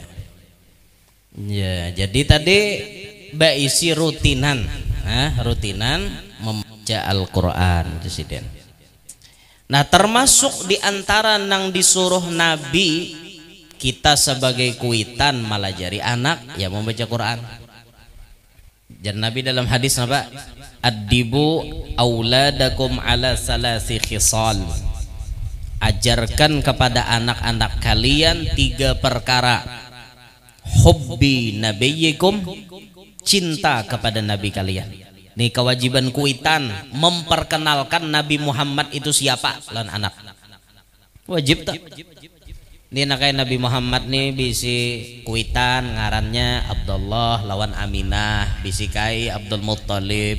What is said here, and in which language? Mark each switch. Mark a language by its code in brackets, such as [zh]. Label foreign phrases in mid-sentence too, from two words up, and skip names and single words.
[id] Ya, jadi tadi isi rutinan, rutinan membaca Al-Qur'an itu siden. [bjn] Nah termasuk diantara nang disuruh Nabi kita sebagai kuitan malajari anak ya membaca Quran. [id] Dan Nabi dalam hadis apa? [ar] أدبوا أولادكم على ثلاث خصال. [id] Ajarkan kepada anak-anak kalian 3 perkara. [ar] حب نبيكم, [id] cinta kepada nabi kalian. [bjn] Nih kewajiban kuitan memperkenalkan Nabi Muhammad itu siapa lan anak. [id] Wajib tak? [bjn] Ini nakai Nabi Muhammad nih bisi kuitan ngarannya Abdullah lawan Aminah, bisi kai Abdul Muttalib.